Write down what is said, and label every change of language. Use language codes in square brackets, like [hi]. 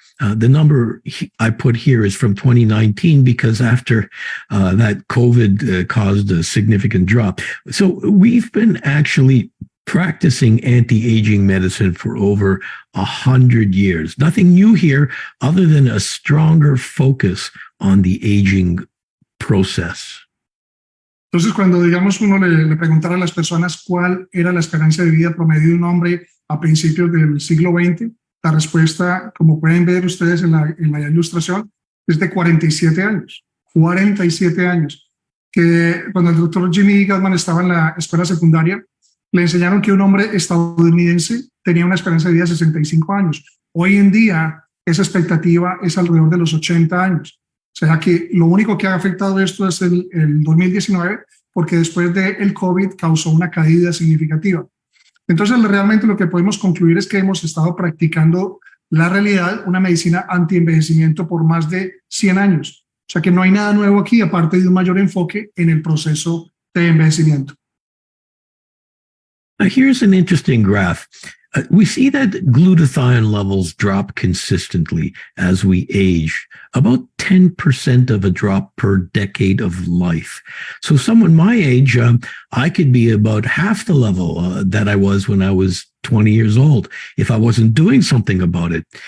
[en] The number I put here is from 2019 because after that COVID caused a significant drop. So we've been actually practicing anti-aging medicine for over 100 years. Nothing new here other than a stronger focus on the aging process. [es] Entonces, cuando digamos uno le preguntara a las personas cuál era la esperanza de vida promedio de un hombre a principios del siglo XX. La respuesta, como pueden ver ustedes en la ilustración, es de 47 años. 47 años. Que cuando el doctor Jimmy Gutman estaba en la escuela secundaria, le enseñaron que un hombre estadounidense tenía una esperanza de vida de 65 años. Hoy en día, esa expectativa es alrededor de los 80 años. O sea que lo único que ha afectado esto es el 2019, porque después del COVID causó una caída significativa. Entonces, realmente lo que podemos concluir es que hemos estado practicando la realidad, una medicina anti-envejecimiento por más de 100 años. O sea que no hay nada nuevo aquí, aparte de un mayor enfoque en el proceso de envejecimiento. [en] Here's an interesting graph. We see that glutathione levels drop consistently as we age, about 10% of a drop per decade of life. So someone my age, I could be about half the level that I was when I was 20 years old if I wasn't doing something about it.